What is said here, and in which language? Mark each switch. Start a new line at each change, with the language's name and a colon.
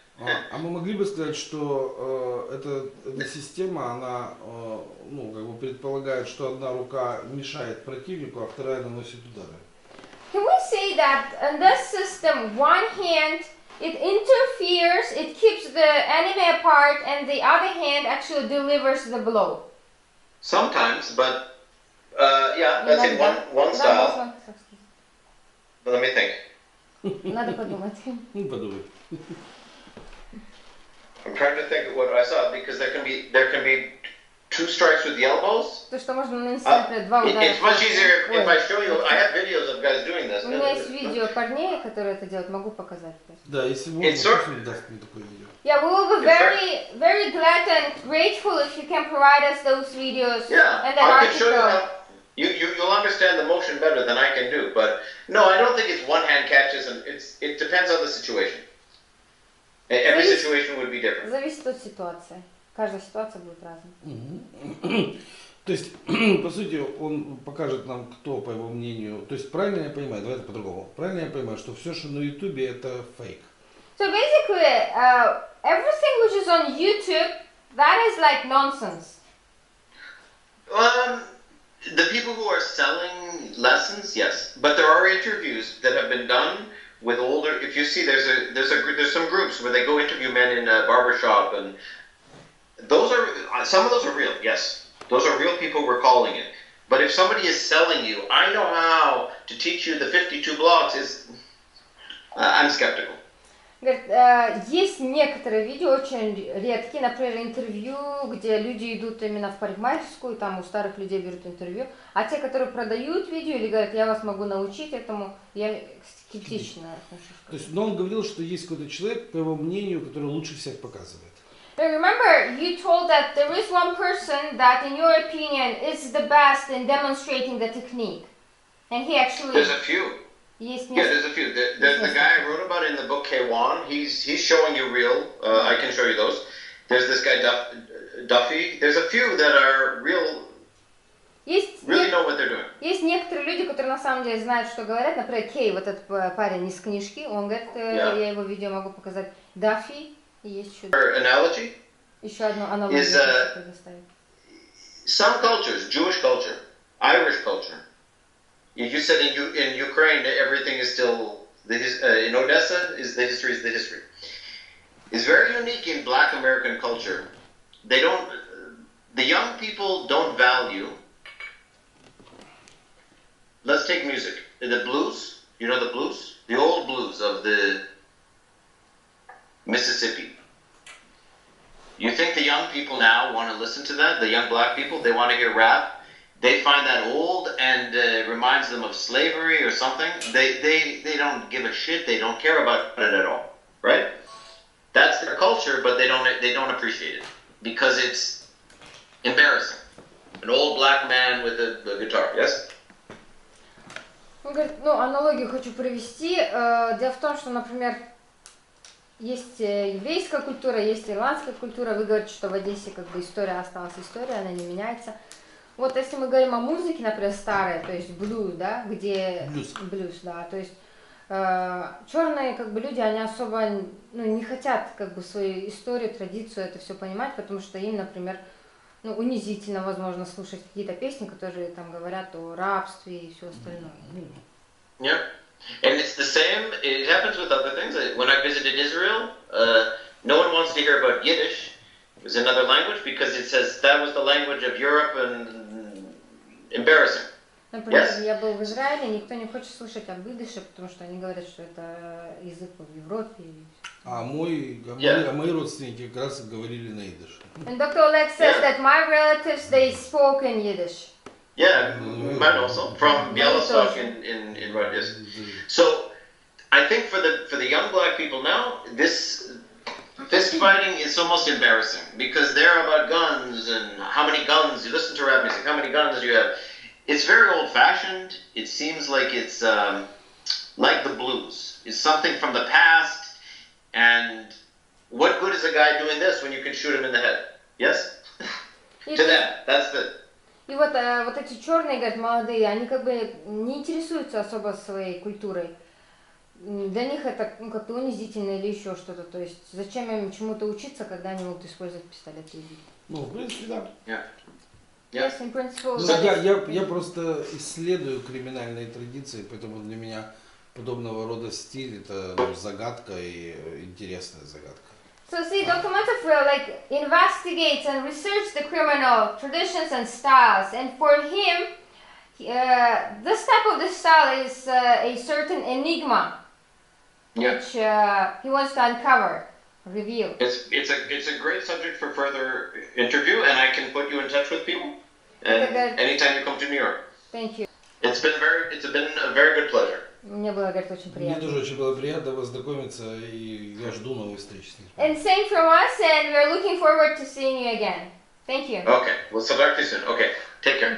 Russian: А мы могли бы сказать, что эта система, она ну, как бы предполагает, что одна рука мешает противнику, а вторая наносит удары?
English: Can we say that in this system, one hand it interferes, it keeps the enemy apart, and the other hand actually delivers the blow? Sometimes, but yeah, that's in one style. Let me think.
Russian: Надо подумать. Подумай.
English: I'm trying to think of what I saw because there can be two strikes with the elbows.
Russian: То, что можно нанести, например, два удара.
English: It's much easier if I show you. I have videos of guys doing this.
Russian: У меня есть видео парней, которые это делают, могу показать. Да, если можно, пусть даст мне такое видео.
English: Yeah, we will be very glad and grateful if you can provide us those videos and the I can show you article. how. You'll understand the motion better than I can do, but no, I don't think it's one hand catches, and it depends on the situation. Every situation would be different.
Russian: Зависит от ситуации. Каждая ситуация будет разной. То есть, по сути, он покажет нам, кто, по его мнению, то есть, правильно я понимаю, давай это по-другому, правильно я понимаю, что все, что на Ютубе, это фейк?
English: So basically, everything which is on YouTube, that is like nonsense. The people who are selling lessons, yes, but there are interviews that have been done with older. If you see, there's some groups where they go interview men in a barbershop, and some of those are real. Yes, those are real people. We're calling it. But if somebody is selling you, I know how to teach you the 52 blocks. I'm skeptical.
Russian: Говорит, есть некоторые видео, очень редкие, например, интервью, где люди идут именно в парикмахерскую, там у старых людей берут интервью, а те, которые продают видео или говорят, я вас могу научить этому, я скептично отношусь. То есть, но он говорил, что есть какой-то человек, по его мнению, который лучше всех показывает.
English: Remember, you told that there is one person that, in your opinion, is the best in demonstrating the technique. And he actually... There's a few.
Russian: Есть
English: Yeah, there's a few. There's the guy I wrote about in the book K1. He's showing you real. I can show you those. There's this guy Duffy. There's a few that are real. Really know what they're doing.
Russian: Есть некоторые люди, которые на самом деле знают, что говорят. Например, Кей, вот этот парень из книжки, он говорит, я его видео могу показать. Даффи, и есть еще...
English: Analogy?
Russian: Еще одну аналогию предоставить.
English: Some cultures, Jewish culture, Irish culture. You said in Ukraine everything is still in Odessa is the history. It's very unique in Black American culture. The young people don't value. Let's take music. The blues. You know the blues, the old blues of the Mississippi. You think the young people now want to listen to that? The young Black people, they want to hear rap. They find that old and reminds them of slavery or something. They don't give a shit. They don't care about it at all, right? That's their culture, but they don't appreciate it because it's embarrassing. An old black man with a guitar. Yes.
Russian: Он говорит, аналогию хочу привести. Дело в том, что, например, есть еврейская культура, есть ирландская культура. Вы говорите, что в Одессе как бы история осталась история, она не меняется. Вот если мы говорим о музыке, например, старой, то есть блюз, да, где... Блюз, да, то есть черные как бы люди, они особо не хотят как бы свою историю, традицию, это все понимать, потому что им, например, унизительно, возможно, слушать какие-то песни, которые там говорят о рабстве и все остальное.
English: Yeah, and it's the same. It happens with other things. When I visited Israel, no one wants to hear about Yiddish. It was another language because it says that was the language of Europe and embarrassing.
Russian: Например, я был в Израиле, никто не хочет слушать об идыше, потому что они говорят, что это язык в Европе. А мои родственники как раз говорили на идыше.
English: And Dr. Oleg says that my relatives, they spoke in Yiddish. Yeah, mine also from Bialystok in Russia. So, I think for the young Black people now, this fist fighting is almost embarrassing because they're about guns and how many guns. You listen to rap music, how many guns do you have? It's very old-fashioned. It seems like it's like the blues. It's something from the past. And what good is a guy doing this when you can shoot him in the head? Yes? To them, that's the...
Russian: И вот эти черные, говорят, молодые, они как бы не интересуются особо своей культурой. Для них это как-то унизительно или еще что-то. То есть зачем им чему-то учиться, когда они могут использовать пистолет и убить? В принципе, да.
English: Yes, in principle,
Russian: Я просто исследую криминальные традиции, поэтому для меня подобного рода стиль это загадка и интересная загадка.
English: So see, Dr. Montefil investigates and researches the criminal traditions and styles, and for him, this type of the style is a certain enigma, which he wants to uncover, reveal. It's a great subject for further interview, and I can put you in touch with people, and anytime you come to New York. Thank you. It's been a very good pleasure.
Russian: Мне было, говорит, очень приятно. Мне тоже очень было приятно познакомиться, и я жду новой встречи с ним.
English: And same from us, and we're looking forward to seeing you again. Thank you. Okay, we'll talk to you soon. Okay, take care.